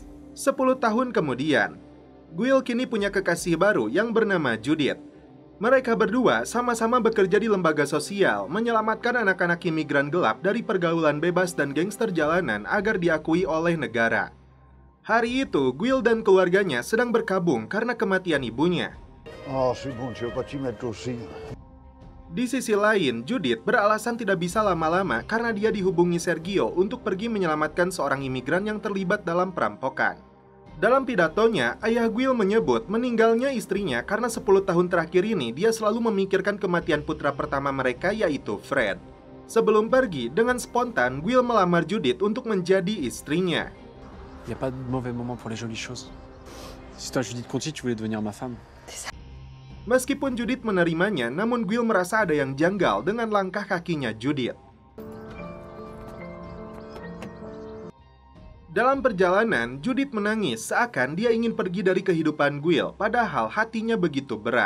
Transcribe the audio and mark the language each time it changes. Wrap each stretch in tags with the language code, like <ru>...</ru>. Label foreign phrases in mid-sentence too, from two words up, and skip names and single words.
<id>10 tahun kemudian, Guil kini punya kekasih baru yang bernama Judith. Mereka berdua sama-sama bekerja di lembaga sosial, menyelamatkan anak-anak imigran gelap dari pergaulan bebas dan gangster jalanan agar diakui oleh negara. Hari itu, Guil dan keluarganya sedang berkabung karena kematian ibunya.</id> <fr>Oh, c'est bon, tu vas pas t'y mettre aussi.</fr> <id>Di sisi lain, Judith beralasan tidak bisa lama-lama karena dia dihubungi Sergio untuk pergi menyelamatkan seorang imigran yang terlibat dalam perampokan. Dalam pidatonya, ayah Guil menyebut meninggalnya istrinya karena 10 tahun terakhir ini dia selalu memikirkan kematian putra pertama mereka yaitu Fred. Sebelum pergi, dengan spontan Guil melamar Judith untuk menjadi istrinya.</id> <fr>Y a pas de mauvais moment pour les jolies choses. Si toi Judith Conti, tu voulais devenir ma femme.</fr> <id>Meskipun Judith menerimanya, namun Guil merasa ada yang janggal dengan langkah kakinya Judith. Dalam perjalanan, Judith menangis seakan dia ingin pergi dari kehidupan Guil, padahal hatinya begitu berat.</id>